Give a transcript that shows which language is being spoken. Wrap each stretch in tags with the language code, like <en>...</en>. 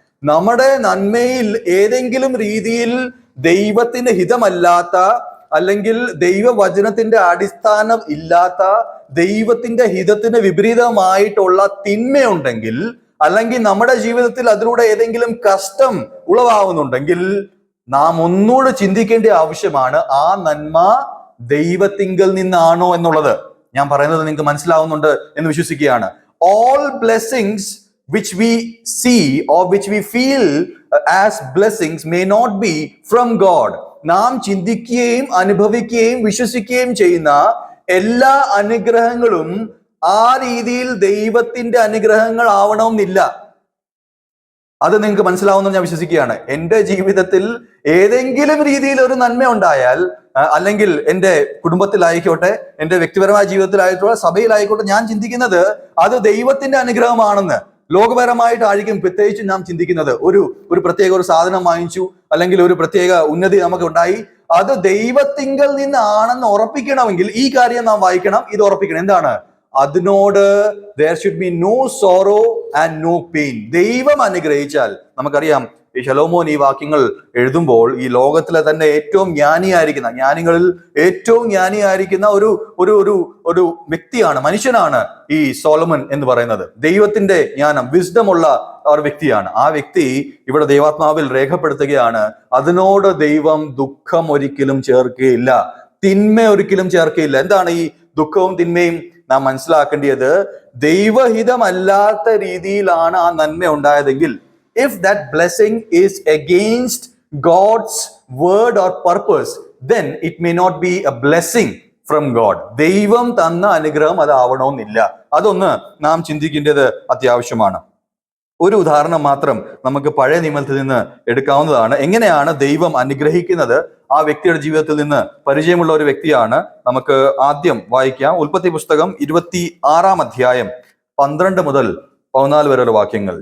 <ml>നമ്മുടെ നന്മയിൽ ഏതെങ്കിലും രീതിയിൽ ദൈവത്തിന്റെ ഹിതമല്ലാത്ത, അല്ലെങ്കിൽ ദൈവവചനത്തിന്റെ അടിസ്ഥാനം ഇല്ലാത്ത, ദൈവത്തിന്റെ ഹിതത്തിന് വിപരീതമായിട്ടുള്ള തിന്മയുണ്ടെങ്കിൽ, അല്ലെങ്കിൽ നമ്മുടെ ജീവിതത്തിൽ അതിലൂടെ ഏതെങ്കിലും കഷ്ടം ഉളവാകുന്നുണ്ടെങ്കിൽ, നാം ഒന്നുകൂടെ ചിന്തിക്കേണ്ട ആവശ്യമാണ്, ആ നന്മ ദൈവത്തിങ്കൽ നിന്നാണോ എന്നുള്ളത്. ഞാൻ പറയുന്നത് നിങ്ങൾക്ക് മനസ്സിലാവുന്നുണ്ട് എന്ന് വിശ്വസിക്കുകയാണ്.</ml> <en>All blessings which we see or which we feel as blessings may not be from God.</en> <ml>നാം ചിന്തിക്കുകയും അനുഭവിക്കുകയും വിശ്വസിക്കുകയും ചെയ്യുന്ന എല്ലാ അനുഗ്രഹങ്ങളും ആ രീതിയിൽ ദൈവത്തിന്റെ അനുഗ്രഹങ്ങൾ ആവണമെന്നില്ല. അത് നിങ്ങൾക്ക് മനസ്സിലാവുമെന്ന് ഞാൻ വിശ്വസിക്കുകയാണ്. എൻ്റെ ജീവിതത്തിൽ ഏതെങ്കിലും രീതിയിൽ ഒരു നന്മ ഉണ്ടായാൽ, അല്ലെങ്കിൽ എൻ്റെ കുടുംബത്തിലായിക്കോട്ടെ, എൻ്റെ വ്യക്തിപരമായ ജീവിതത്തിലായിക്കോട്ടെ, സഭയിലായിക്കോട്ടെ, ഞാൻ ചിന്തിക്കുന്നത് അത് ദൈവത്തിന്റെ അനുഗ്രഹമാണെന്ന്. ലോകപരമായിട്ടായിരിക്കും പ്രത്യേകിച്ച് നാം ചിന്തിക്കുന്നത്. ഒരു പ്രത്യേക ഒരു സാധനം വാങ്ങിച്ചു, അല്ലെങ്കിൽ ഒരു പ്രത്യേക ഉന്നതി നമുക്ക് ഉണ്ടായി, അത് ദൈവത്തിങ്കൽ നിന്നാണെന്ന് ഉറപ്പിക്കണമെങ്കിൽ ഈ കാര്യം നാം വായിക്കണം, ഇത് ഉറപ്പിക്കണം. എന്താണ്? അതിനോട്</ml> <en>there should be no sorrow and no pain.</en> <ml>ദൈവം അനുഗ്രഹിച്ചാൽ, നമുക്കറിയാം ഈ ശലോമോൻ ഈ വാക്യങ്ങൾ എഴുതുമ്പോൾ ഈ ലോകത്തിലെ തന്നെ ഏറ്റവും ജ്ഞാനിയായിരിക്കുന്ന, ജ്ഞാനികളിൽ ഏറ്റവും ജ്ഞാനിയായിരിക്കുന്ന ഒരു വ്യക്തിയാണ്, മനുഷ്യനാണ് ഈ സോളമൻ എന്ന് പറയുന്നത്. ദൈവത്തിന്റെ ജ്ഞാനം, വിസ്ഡം ഉള്ള ഒരു വ്യക്തിയാണ്. ആ വ്യക്തി ഇവിടെ ദൈവാത്മാവിൽ രേഖപ്പെടുത്തുകയാണ്, അതിനോട് ദൈവം ദുഃഖം ഒരിക്കലും ചേർക്കുകയില്ല, തിന്മ ഒരിക്കലും ചേർക്കുകയില്ല. എന്താണ് ഈ ദുഃഖവും തിന്മയും? നാം മനസ്സിലാക്കേണ്ടത്, ദൈവഹിതമല്ലാത്ത രീതിയിലാണ് ആ നന്മ ഉണ്ടായതെങ്കിൽ,</ml> <en>if that blessing is against God's word or purpose, then it may not be a blessing from God.</en> <ml>ദൈവം തന്ന അനുഗ്രഹം അതാവണമെന്നില്ല. അതൊന്ന് നാം ചിന്തിക്കേണ്ടത് അത്യാവശ്യമാണ്. ഒരു ഉദാഹരണം മാത്രം നമുക്ക് പഴയ നിയമത്തിൽ നിന്ന് എടുക്കാവുന്നതാണ്. എങ്ങനെയാണ് ദൈവം അനുഗ്രഹിക്കുന്നത്? ആ വ്യക്തിയുടെ ജീവിതത്തിൽ നിന്ന് പരിചയമുള്ള ഒരു വ്യക്തിയാണ്. നമുക്ക് ആദ്യം വായിക്കാം. ഉൽപ്പത്തി പുസ്തകം 26-ാം അധ്യായം 12 മുതൽ 14 വരെയുള്ള വാക്യങ്ങൾ.</ml>